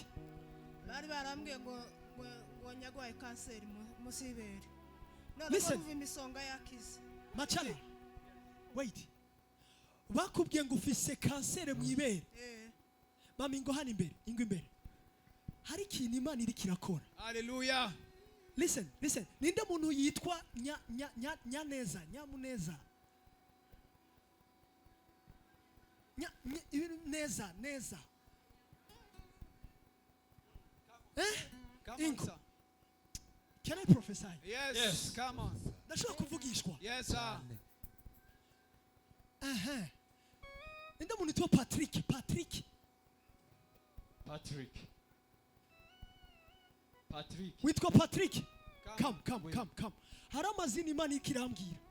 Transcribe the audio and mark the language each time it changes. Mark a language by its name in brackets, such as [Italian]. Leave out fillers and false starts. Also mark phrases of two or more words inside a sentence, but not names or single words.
[Rundi] Bari barambwiye ngo nyagwaye kanseri munsi y'ibere. None [English] Listen. [Rundi] ko imisonga yakize. [English] Machala. Wait. [Rundi] Bakubwiye ngo ufise kansere mu ibere. Mama ingo hano imbere, ingo imbere. Hari ikintu Imana iri kirakora. Hallelujah. [English] Listen, listen. [Rundi] Ninde muntu yitwa Nyaneza, Nyamuneza. Neza, neza. [English] Come on, [Rundi] Ingo. [English] sir. Can I prophesy? Yes. Yes. Come on. [Rundi] Ndashaka kuvugishwa. [English] Yes, sir. [Rundi] Ninde muntu yitwa Patrick, Patrick. Patrick. Patrick. Witwa Patrick. [English] Come. Come. [Rundi] Hari amazina Imana ikirambwira.